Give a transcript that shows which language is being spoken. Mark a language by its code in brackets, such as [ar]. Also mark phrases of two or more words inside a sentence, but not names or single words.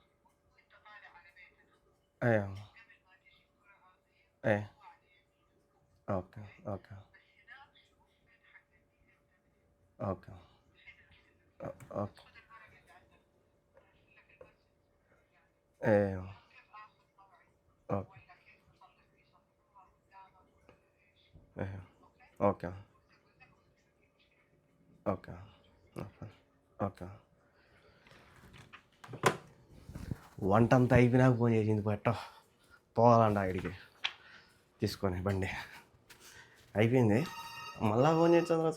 [te] ايه ماما ايه اوكي اوكي اوكي اوكي ايه اوكي ايه ఓకే ఓకే ఓకే ఓకే. వంట అంతా అయిపోయినాక ఫోన్ చేసింది, పోవాలంట ఇక్కడికి తీసుకొని బండి. అయిపోయింది, మళ్ళా ఫోన్ చేస్తాను.